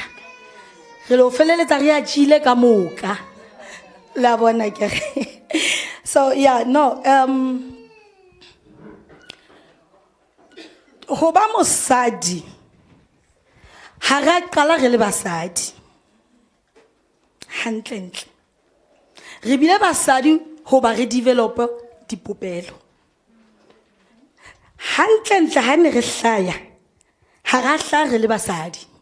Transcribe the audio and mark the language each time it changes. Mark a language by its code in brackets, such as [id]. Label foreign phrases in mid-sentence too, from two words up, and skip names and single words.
[st] Re lo feleletsa re a tshile ka moka. La bona ke. [en] So yeah, no, [st] ho ba mosadi ha ra qala re le basadi hantle re bile basadi ho ba re develop dipopelo hantle ha ne re hlaya ha ra hlaya re le basadi